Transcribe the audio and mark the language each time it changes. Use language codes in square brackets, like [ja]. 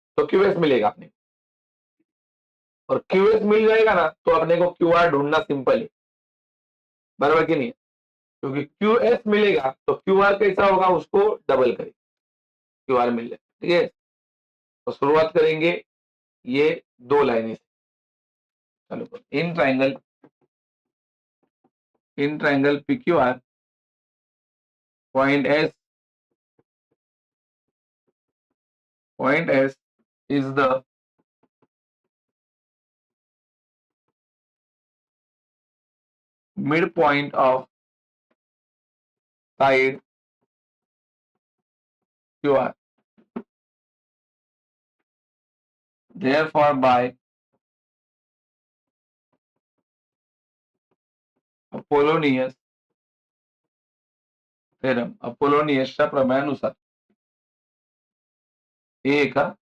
[hi] तो QS मिलेगा अपने, और QS मिल जाएगा ना तो अपने को QR ढूंढना सिंपल है, बराबर कि नहीं? क्योंकि QS मिलेगा तो QR कैसा होगा उसको डबल करें, QR मिल जाए। ठीक है, तो शुरुआत करेंगे ये दो लाइनें से। [en] चलो, in triangle PQR point S is the midpoint of side QR. Therefore, by Apollonius theorem, [mr] अपोलोनियसच्या प्रमेयानुसार, [en] A का